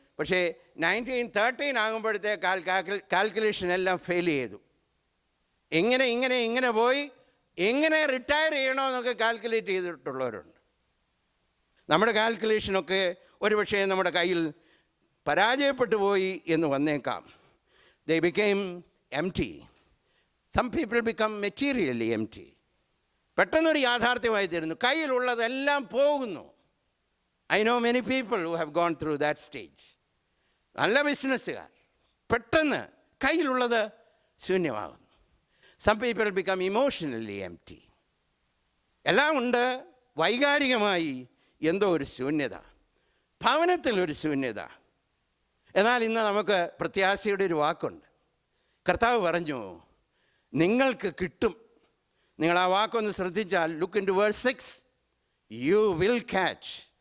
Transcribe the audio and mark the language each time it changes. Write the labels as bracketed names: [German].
[Malayalam] പക്ഷേ 1913 ആകുമ്പോഴത്തേക്ക് കാൽക്കുലേഷൻ എല്ലാം ഫെയിൽ ചെയ്തു. ഇങ്ങനെ പോയി എങ്ങനെ റിട്ടയർ ചെയ്യണമെന്നൊക്കെ കാൽക്കുലേറ്റ് ചെയ്തിട്ടുള്ളവരുണ്ട്. നമ്മുടെ കാൽക്കുലേഷനൊക്കെ ഒരുപക്ഷെ നമ്മുടെ കയ്യിൽ പരാജയപ്പെട്ടു പോയി എന്ന് വന്നേക്കാം. [English] They became empty. Some people become materially empty. [Malayalam] പെട്ടെന്നൊരു യാഥാർത്ഥ്യമായി തീരുന്നു, കയ്യിലുള്ളതെല്ലാം പോകുന്നു. [English] I know many people who have gone through that stage. [Malayalam] നല്ല ബിസിനസ്സുകാർ പെട്ടെന്ന് കയ്യിലുള്ളത് ശൂന്യമാകുന്നു. [English] Some people become emotionally empty. [Malayalam] എല്ലാം ഉണ്ട്, വൈകാരികമായി എന്തോ ഒരു ശൂന്യത, ഭവനത്തിലൊരു ശൂന്യത. എന്നാൽ ഇന്ന് നമുക്ക് പ്രത്യാശയുടെ ഒരു വാക്കുണ്ട്. കർത്താവ് പറഞ്ഞു, നിങ്ങൾക്ക് കിട്ടും. നിങ്ങൾ ആ വാക്കൊന്ന് ശ്രദ്ധിച്ചാൽ, [English] Look in to verse 6, you will catch.